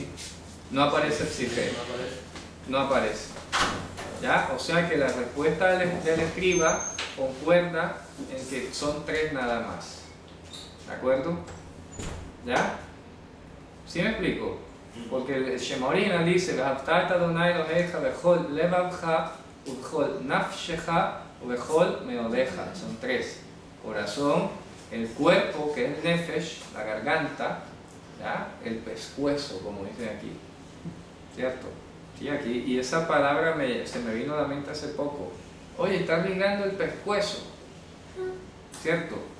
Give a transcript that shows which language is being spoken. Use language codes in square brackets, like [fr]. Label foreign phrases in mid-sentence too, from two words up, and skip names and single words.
[es] No aparece psique, No aparece. no aparece. ¿Ya? O sea que la respuesta del escriba concuerda en que son 3 nada más. ¿De acuerdo? ¿Ya? ¿Sí me explico? Porque el Shema original dice, [he] "ואהבת אדני אלהיך בכל לבבך ובכל נפשך ובכל מאדך". [es] Son 3. Corazón, el cuerpo, que es el nefesh, la garganta, ¿ya? El pescuezo, como dicen aquí. ¿Cierto? Sí, aquí. Y esa palabra se me vino a la mente hace poco. Oye, estás ligando el pescuezo. ¿Cierto?